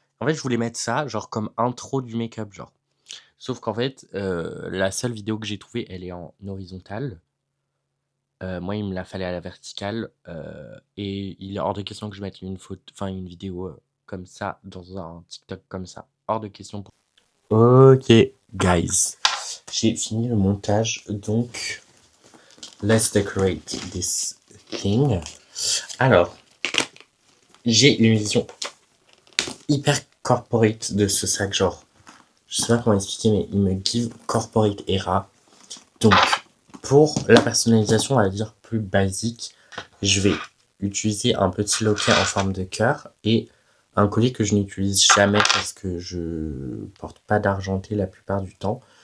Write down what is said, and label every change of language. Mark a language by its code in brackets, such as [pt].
[fr] En fait, je voulais mettre ça genre comme intro du make-up genre. Sauf qu'en fait, la seule vidéo que j'ai trouvée, elle est en horizontale. Moi, il me la fallait à la verticale et il est hors de question que je mette une photo, enfin une vidéo comme ça dans un TikTok comme ça. Hors de question. Ok, [en] guys, [fr] j'ai fini le montage donc. [en] Let's decorate this thing. [fr] Alors, j'ai une vision hyper corporate de ce sac, genre, je sais pas comment expliquer, mais il me [en] give corporate era. [fr] Donc, pour la personnalisation, on va dire plus basique, je vais utiliser un petit loquet en forme de cœur et un collier que je n'utilise jamais parce que je porte pas d'argenté la plupart du temps.